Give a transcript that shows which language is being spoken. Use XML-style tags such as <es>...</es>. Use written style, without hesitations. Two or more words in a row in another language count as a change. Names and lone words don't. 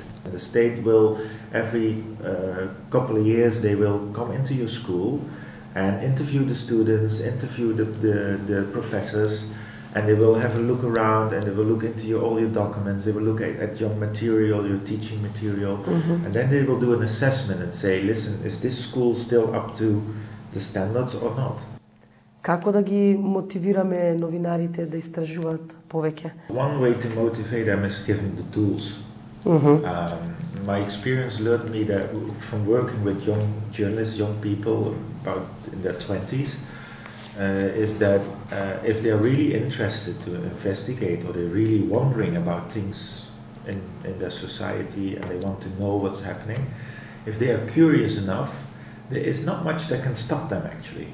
<en>And the state will, every couple of years, they will come into your school and interview the students, interview the professors, and they will have a look around and they will look into all your documents, they will look at your material, your teaching material, and then they will do an assessment and say, listen, is this school still up to the standards or not?</en> <mk>Како да ги мотивираме новинарите да истражуваат повеќе?</mk> <en>One way to motivate them is give them the tools. My experience learned me that from working with young journalists, young people about in their 20s, is that if they're really interested to investigate or they're really wondering about things in their society and they want to know what's happening, if they are curious enough, there is not much that can stop them actually.</en>